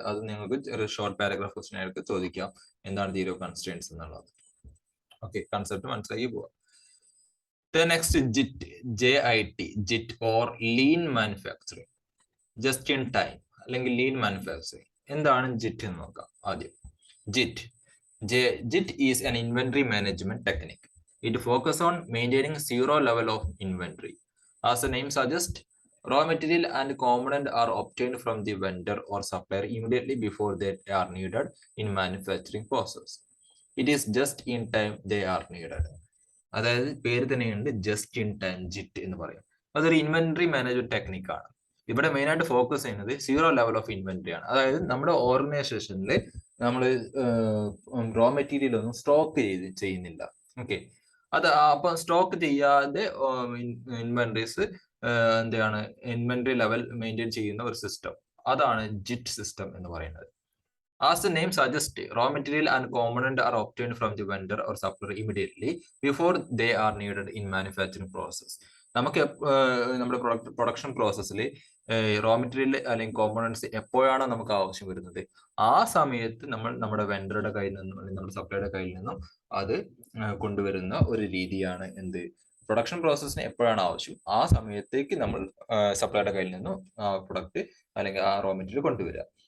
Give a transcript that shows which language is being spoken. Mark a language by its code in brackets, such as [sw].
[ml] അത് നിങ്ങൾക്ക് ഒരു ഷോർട്ട് പാരഗ്രാഫ് ക്വസ്റ്റ്യൻ ആയിട്ട് ചോദിക്കാം, എന്താണ് തിയറി ഓഫ് കൺസ്ട്രെയിൻസ് എന്നുള്ളത്. ഓക്കെ, കൺസെപ്റ്റ് മനസ്സിലാക്കി പോവാം. [en] The next JIT or lean manufacturing, just in time അല്ലെങ്കിൽ lean manufacturing. [ml] എന്താണ് JIT എന്ന് നോക്കാം ആദ്യം. [en] JIT is an inventory management technique. It focuses on maintaining zero level of inventory. As the name suggests, raw material and component are obtained from the vendor or supplier immediately before they are needed in manufacturing process. It is just in time they are needed. [ml] അതായത് പേര് തന്നെയുണ്ട്, just in time, ജിറ്റ് എന്ന് പറയും. അതൊരു inventory management ടെക്നിക്കാണ്. ഇവിടെ main ആയിട്ട് focus ചെയ്യുന്നത് zero level of inventory ആണ്. അതായത് നമ്മുടെ ഓർഗനൈസേഷനിൽ നമ്മൾ റോ മെറ്റീരിയൽ ഒന്നും സ്റ്റോക്ക് ചെയ്യുന്നില്ല. ഓക്കെ, അത് അപ്പൊ സ്റ്റോക്ക് ചെയ്യാതെ ഇൻവെന്ററീസ് എന്താണ് ഇൻവെന്ററി ലെവൽ മെയിൻറ്റെയിൻ ചെയ്യുന്ന ഒരു സിസ്റ്റം, അതാണ് ജിറ്റ് സിസ്റ്റം എന്ന് പറയുന്നത്. [en] As the name suggests, raw material and component are obtained from the vendor or supplier immediately before they are needed in manufacturing process. [ml] നമുക്ക് നമ്മുടെ പ്രൊഡക്ഷൻ പ്രോസസ്സിൽ റോ മെറ്റീരിയൽ അല്ലെങ്കിൽ components എപ്പോഴാണോ നമുക്ക് ആവശ്യം വരുന്നത്, ആ സമയത്ത് നമ്മൾ നമ്മുടെ വെണ്ടറുടെ കയ്യിൽ നിന്നും അല്ലെങ്കിൽ നമ്മുടെ സപ്ലൈയുടെ കയ്യിൽ നിന്നും അത് കൊണ്ടുവരുന്ന ഒരു രീതിയാണ് എന്ത്, പ്രൊഡക്ഷൻ പ്രോസസ്സിന് എപ്പോഴാണ് ആവശ്യം ആ സമയത്തേക്ക് നമ്മൾ സപ്ലൈയുടെ കയ്യിൽ നിന്നും പ്രൊഡക്റ്റ് അല്ലെങ്കിൽ ആ റോ മെറ്റീരിയൽ കൊണ്ടുവരിക.